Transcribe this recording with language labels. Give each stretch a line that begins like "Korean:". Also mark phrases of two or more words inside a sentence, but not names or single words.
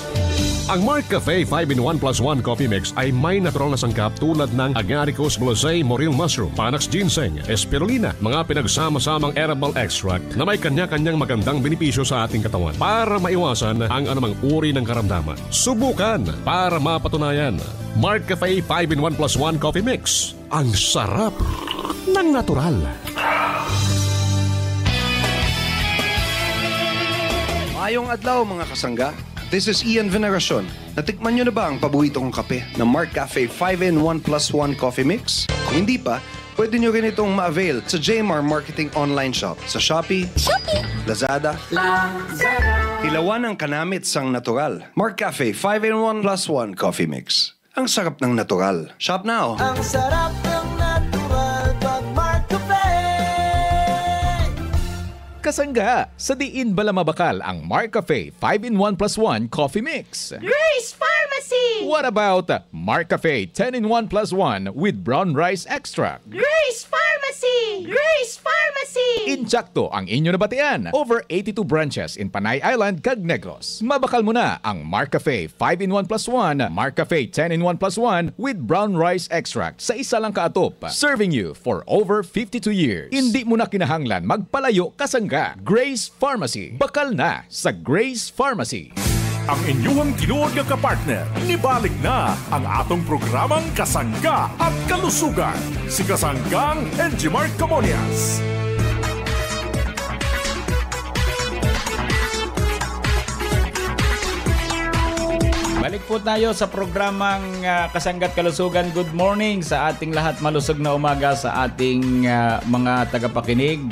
Filipino: Ang Mark Cafe 5-in-1 + 1 coffee mix ay may natural na sangkap tulad ng agaricus blosei morel mushroom, panax ginseng, spirulina, mga pinagsama-samang herbal extract na may kanya-kanyang magandang benepisyo sa ating katawan para maiwasan ang anumang uri ng karamdaman. Subukan para mapatunayan. Mark Cafe 5-in-1 + 1 coffee mix. Ang sarap ng natural.
Hiligaynon: Mayong adlaw mga kasangga.
English: This is Ian Veneracion.
Filipino: Natikman nyo na ba ang paborito kong kape na Mark Cafe 5-in-1 + 1 coffee mix? Kung hindi pa, pwede nyo rin itong ma-avail sa JMR Marketing Online Shop sa Shopee, Lazada,
Hiligaynon: Hilawan ang kanamit sang natural.
Filipino: Mark Cafe 5-in-1 + 1 coffee mix. Ang sarap ng natural.
English: Shop now!
Filipino: Ang sarap ng natural pag Mark Cafe.
Hiligaynon: Kasangga, sa diin bala mabakal ang Mark Cafe 5-in-1 + 1 coffee mix. Grace Pharmacy!
English: What about Mark Cafe 10-in-1 + 1 with brown rice extract? Grace Pharmacy! Grace Pharmacy!
Hiligaynon: Insakto ang inyo nabatian.
English: Over 82 branches in Panay Island, Cag Negros.
Hiligaynon: Mabakal mo na ang Mark Cafe 5-in-1 + 1, Mark Cafe 10-in-1 + 1
English: with brown rice extract
Hiligaynon: sa isa lang kaatop.
English: Serving you for over 52 years.
Hiligaynon: Hindi mo na kinahanglan magpalayo, kasangga. Grace Pharmacy. Bakal na sa Grace Pharmacy. Ang inyong tinuod nga kapartner, nibalik na ang atong programang Kasangga at Kalusugan. Si Kasanggang Injimar Camonias.
Filipino: Balik po po tayo sa programang Kasangga't Kalusugan.
English: Good morning
Filipino: sa ating lahat. Malusog na umaga sa ating mga tagapakinig.